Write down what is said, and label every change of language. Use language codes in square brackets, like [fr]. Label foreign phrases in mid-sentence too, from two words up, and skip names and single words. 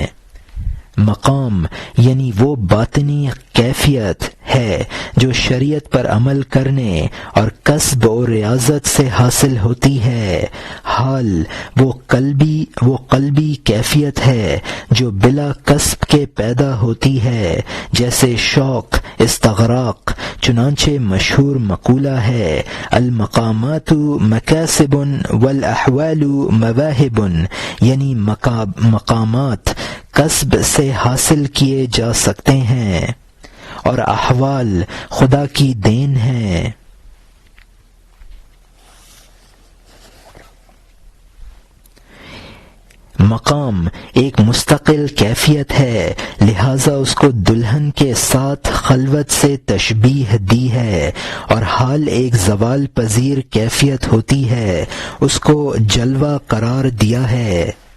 [ur] مقام یعنی وہ باطنی کیفیت ہے جو شریعت پر عمل کرنے اور کسب و ریاضت سے حاصل ہوتی ہے۔ حال وہ قلبی کیفیت ہے جو بلا کسب کے پیدا ہوتی ہے، جیسے شوق، استغراق۔ چنانچہ مشہور مقولہ ہے [ar] المقامات مکاسب والاحوال مواہب، [ur] یعنی مقامات کسب سے حاصل کیے جا سکتے ہیں اور احوال خدا کی دین ہیں۔ مقام ایک مستقل کیفیت ہے، لہذا اس کو دلہن کے ساتھ خلوت سے تشبیہ دی ہے، اور حال ایک زوال پذیر کیفیت ہوتی ہے، اس کو جلوہ قرار دیا ہے۔